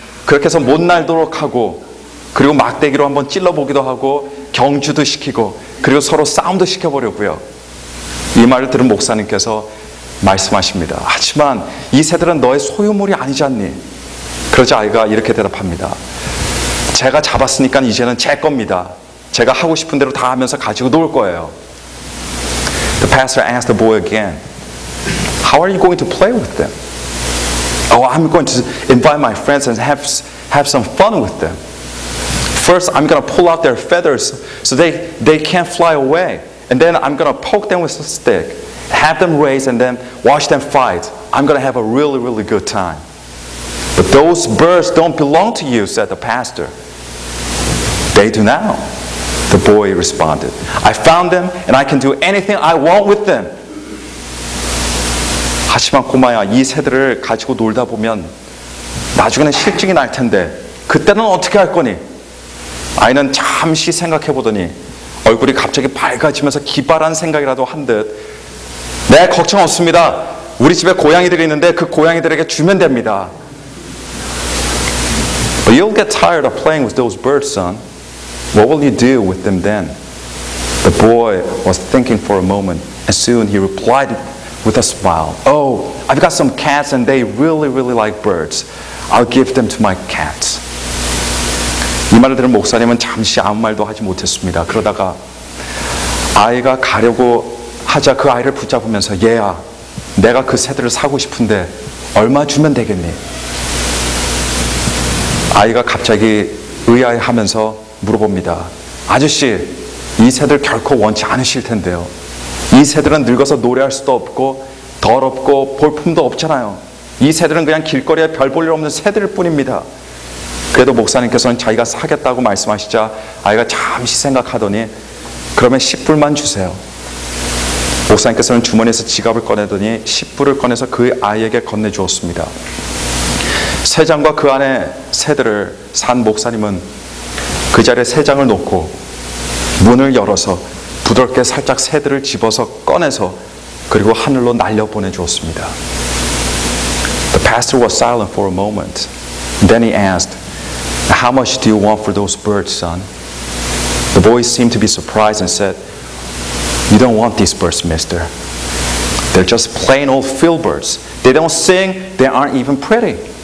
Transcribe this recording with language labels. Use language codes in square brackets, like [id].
[ko] 그렇게 해서 못 날도록 하고 그리고 막대기로 한번 찔러보기도 하고 경주도 시키고 그리고 서로 싸움도 시켜보려고요. 이 말을 들은 목사님께서 말씀하십니다. 하지만 이 새들은 너의 소유물이 아니지 않니? 그러자 아이가 이렇게 대답합니다. 제가 잡았으니까 이제는 제 겁니다. 제가 하고 싶은 대로 다 하면서 가지고 놀 거예요. [en] The pastor asked the boy again, How are you going to play with them? Oh, I'm going to invite my friends and have some fun with them. First, I'm going to pull out their feathers so they can't fly away. And then I'm going to poke them with a stick, have them race, and then watch them fight. I'm going to have a really, really good time. But those birds don't belong to you, said the pastor. They do now, the boy responded. I found them and I can do anything I want with them. [ko] 하지만 꼬마야, 이 새들을 가지고 놀다 보면 나중에는 실증이 날 텐데 그때는 어떻게 할 거니? 아이는 잠시 생각해 보더니 얼굴이 갑자기 밝아지면서 기발한 생각이라도 한 듯 네, 걱정 없습니다. 우리 집에 고양이들이 있는데 그 고양이들에게 주면 됩니다. [en] But you'll get tired of playing with those birds, son. What will you do with them then? The boy was thinking for a moment and soon he replied with a smile. Oh, I've got some cats and they really, really like birds. I'll give them to my cats. [ko] 이 말을 들은 목사님은 잠시 아무 말도 하지 못했습니다. 그러다가 아이가 가려고 하자 그 아이를 붙잡으면서 얘야, 내가 그 새들을 사고 싶은데 얼마 주면 되겠니? 아이가 갑자기 의아해하면서 물어봅니다. 아저씨, 이 새들 결코 원치 않으실 텐데요. 이 새들은 늙어서 노래할 수도 없고 더럽고 볼품도 없잖아요. 이 새들은 그냥 길거리에 별 볼 일 없는 새들 뿐입니다. 그래도 목사님께서는 자기가 사겠다고 말씀하시자 아이가 잠시 생각하더니 그러면 10불만 주세요. 목사님께서는 주머니에서 지갑을 꺼내더니 10불을 꺼내서 그 아이에게 건네주었습니다. 세 장과 그 안에 새들을 산 목사님은 그 자리에 세 장을 놓고 문을 열어서 부드럽게 살짝 새들을 집어서 꺼내서 그리고 하늘로 날려 보내주었습니다. [en] The pastor was silent for a moment. Then he asked, "How much do you want for those birds, son?" The boy seemed to be surprised and said, "You don't want these birds, mister. They're just plain old field birds. They don't sing, they aren't even pretty."